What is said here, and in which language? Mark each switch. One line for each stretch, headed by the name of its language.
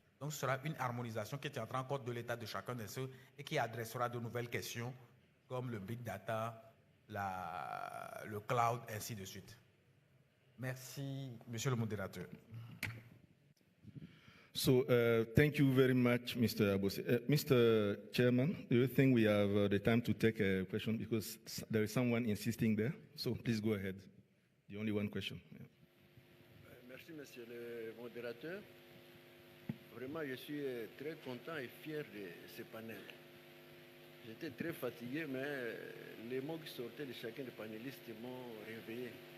French: Donc, ce sera une harmonisation qui tiendra compte de l'état de chacun de ceux et qui adressera de nouvelles questions comme le big data, le cloud, ainsi de suite. Merci, monsieur le modérateur.
English: So, thank you very much, Mr. Abossé. Mr. Chairman, do you think we have the time to take a question? Because there is someone insisting there. So, please go ahead. The only one question. Yeah.
French: Merci, monsieur le modérateur. Vraiment, je suis très content et fier de ce panel. J'étais très fatigué, mais les mots qui sortaient de chacun des panélistes m'ont réveillé.